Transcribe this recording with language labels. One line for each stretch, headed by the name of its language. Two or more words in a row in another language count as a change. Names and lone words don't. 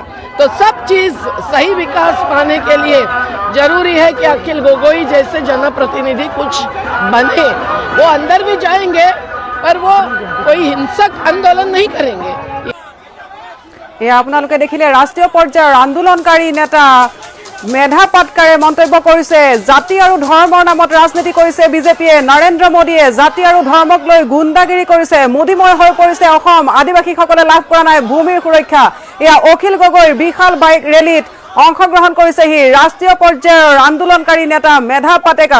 Hindi: तो सब चीज सही विकास पाने के लिए जरूरी है कि अखिल गोगोई जैसे जनप्रतिनिधि कुछ बने। वो अंदर भी जाएंगे पर वो कोई हिंसक आंदोलन नहीं करेंगे।
Assamese: এয়া আপোনালোকে দেখিলে ৰাষ্ট্ৰীয় পৰ্যায়ৰ আন্দোলনকাৰী নেতা মেধা পাটকাৰে মন্তব্য কৰিছে জাতি আৰু ধৰ্মৰ নামত ৰাজনীতি কৰিছে বিজেপিয়ে। নৰেন্দ্ৰ মোদীয়ে জাতি আৰু ধৰ্মক লৈ গুণ্ডাগিৰি কৰিছে। মোদীময় হৈ পৰিছে অসম। আদিবাসীসকলে লাভ কৰা নাই ভূমিৰ সুৰক্ষা। এয়া অখিল গগৈৰ বিশাল বাইক ৰেলীত অংশগ্ৰহণ কৰিছেহি ৰাষ্ট্ৰীয় পৰ্যায়ৰ আন্দোলনকাৰী নেতা মেধা পাটেকাৰ।